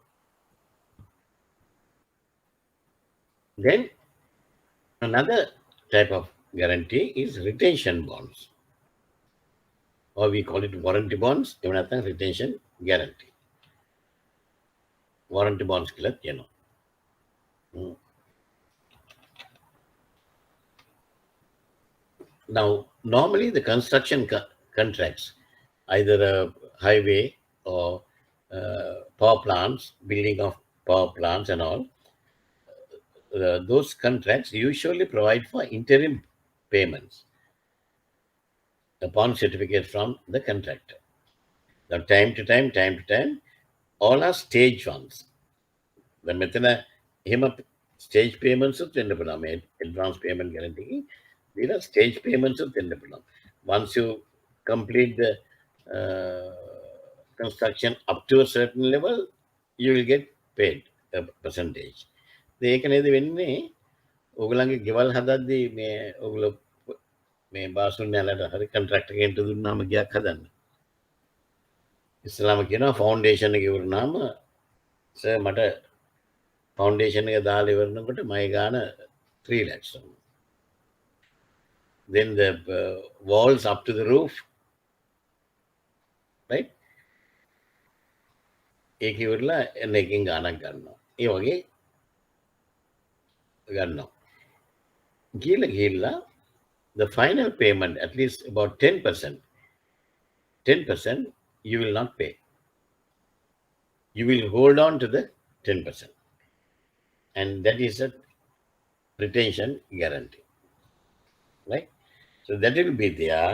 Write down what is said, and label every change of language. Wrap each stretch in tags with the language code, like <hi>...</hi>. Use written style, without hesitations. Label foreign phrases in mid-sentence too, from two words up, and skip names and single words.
<en>Then another type of guarantee is retention bonds, or we call it warranty bonds, even at retention guarantee. Warranty bonds</en> <si>කියලා කියනවා.</si> <en>Now, normally the construction contracts, either a highway or power plants, building of power plants and all, those contracts usually provide for interim payments upon certificate from the contractor. Now, time to time, all are stage ones.</en> <si>Then මෙතන එහෙම</si> <en>stage payments</en> <si>දෙන්න පුළුවන්.</si> <en>Advance payment guarantee. These are stage payments</en> <si>දෙන්න පුළුවන්.</si> <en>Once you complete the construction up to a certain level, you will get paid a percentage.</en> <si>ඒක නේද වෙන්නේ ඔයගලගේ ගෙවල් හදද්දී මේ ඔයගොල්ලෝ මේ බාසුන් යාලට හරි contract එකකට දුන්නාම ගයක් හදන්න. ඉස්සලාම කියනවා ෆවුන්ඩේෂන් එක ඉවරනාම සර් මට ෆවුන්ඩේෂන් එක දාලා ඉවරනකොට මගේ ගාන 3 lakhs.</si> <en>Then the walls up to the roof, right?</en> <si>ඒක ඉවරලා එන්න එකකින් ගානක් ගන්නවා. ඒ වගේ ගන්නවා.</si> <en>ගිහිල්ලා the final payment, at least about 10%, you will not pay. You will hold on to the 10%. And that is a retention guarantee. Right? So that will be there.</en>